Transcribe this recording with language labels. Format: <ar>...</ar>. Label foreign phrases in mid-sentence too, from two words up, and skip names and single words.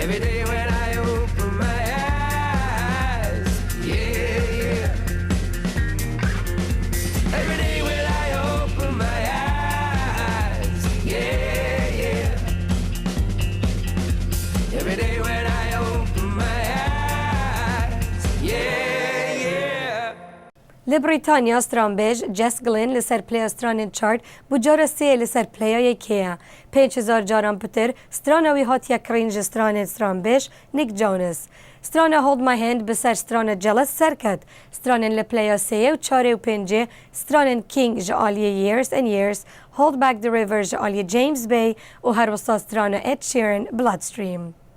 <en>Every day when I open my eyes, yeah. Every day when I open my eyes, yeah. Every day when I open my eyes, yeah.</en> <ku>Li Brîtanya stranbêj Jess Glynn li ser playa stranên çart bû cara sê li ser playa yekê. 5000 caran pitir strana wî hatiye kirîn ji stranên stranbêj Nick Jonas. Strana Hold My Hand bi ser strana Jealous serket. Stranên li playa sêyê û çarê û pêncê stranên King ji aliyê Years and Years, Hold Back the River ji aliyê James Bay û her wisa strana Ed Sheeran Bloodstream.</ku>